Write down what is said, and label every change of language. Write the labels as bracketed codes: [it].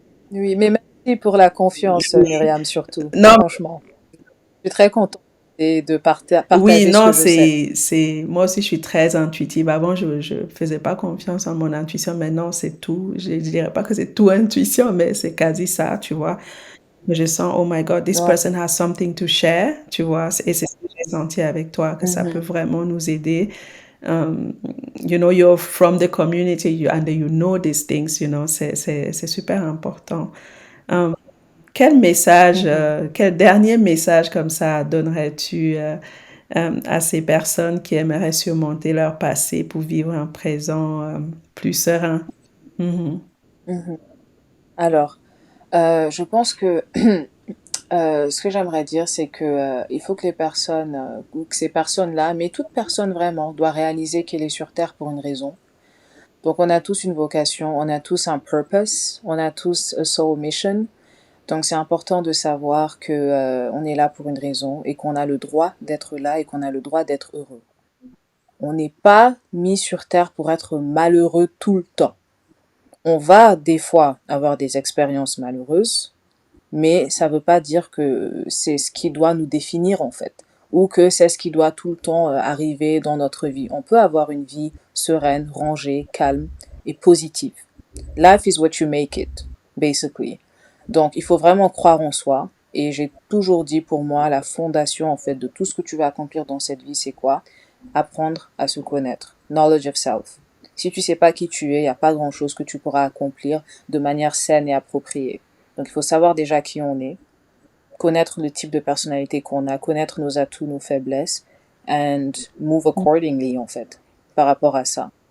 [fr] Oui, mais merci pour la confiance, Myriam, surtout. Non, Franchement. Je suis très contente de oui, partager ce non, que je sais. moi aussi, je suis très intuitive. Avant, je faisais pas confiance en mon intuition. Maintenant, c'est tout. Je dirais pas que c'est tout intuition, mais c'est quasi ça, tu vois. Je sens, [en] oh my God, this [fr] Ouais. [en] person has something to share, [fr] tu vois. Et c'est ce que j'ai senti avec toi, que ça peut Mhm, vraiment nous aider. [en] You know, you're from the community and you know these things, you know, [fr] c'est super important. Um, mhm. quel dernier message comme ça donnerais-tu à ces personnes qui aimeraient surmonter leur passé pour vivre un présent plus serein? Mhm. Mhm. Alors, je pense que ce que j'aimerais dire, c'est que il faut que les personnes, ou que ces personnes-là, mais toute personne vraiment, doit réaliser qu'elle est sur Terre pour une raison. Donc, on a tous une vocation, on a tous un purpose, on a tous [en] a soul mission. [fr] Donc c'est important de savoir que on est là pour une raison et qu'on a le droit d'être là et qu'on a le droit d'être heureux. On n'est pas mis sur terre pour être malheureux tout le temps. On va des fois avoir des expériences malheureuses, mais ça ne veut pas dire que c'est ce qui doit nous définir en fait, ou que c'est ce qui doit tout le temps arriver dans notre vie. On peut avoir une vie sereine, rangée, calme et positive. [en] Life is what you make it, basically. [fr] Donc, il faut vraiment croire en soi. Et j'ai toujours dit pour moi, la fondation en fait de tout ce que tu vas accomplir dans cette vie, c'est quoi? Apprendre à se connaître. [en] Knowledge of self. [fr] Si tu sais pas qui tu es, il n'y a pas grand-chose que tu pourras accomplir de manière saine et appropriée. Donc, il faut savoir déjà qui on est, connaître le type de personnalité qu'on a, connaître nos atouts, nos faiblesses, [en] and move accordingly [fr] en fait, par rapport à ça.